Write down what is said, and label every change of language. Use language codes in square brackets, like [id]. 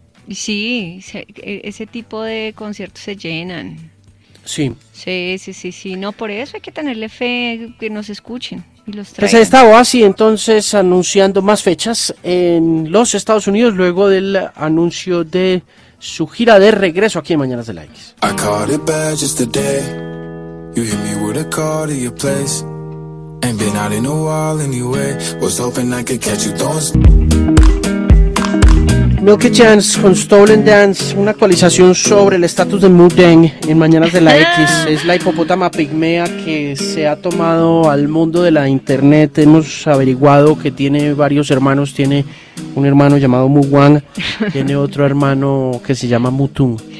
[es] Sí, ese tipo de conciertos se llenan. Sí. Sí. No, por eso hay que tenerle fe que nos escuchen y los traigan. Pues ahí está Oasi entonces anunciando más fechas en los Estados Unidos luego del anuncio de su gira de regreso aquí en Mañanas de la X. [en] I caught it bad just today. You hit me with a call to your place. Ain't been out in a while anyway. Was hoping I could catch you throwing. [es] Milky Chance con Stolen Dance. Una actualización sobre el estatus de Mudeng en Mañanas de la X. Es la hipopótama pigmea que se ha tomado al mundo de la internet. Hemos averiguado que tiene varios hermanos. Tiene un hermano llamado Mugwang. Tiene otro hermano que se llama Mutung.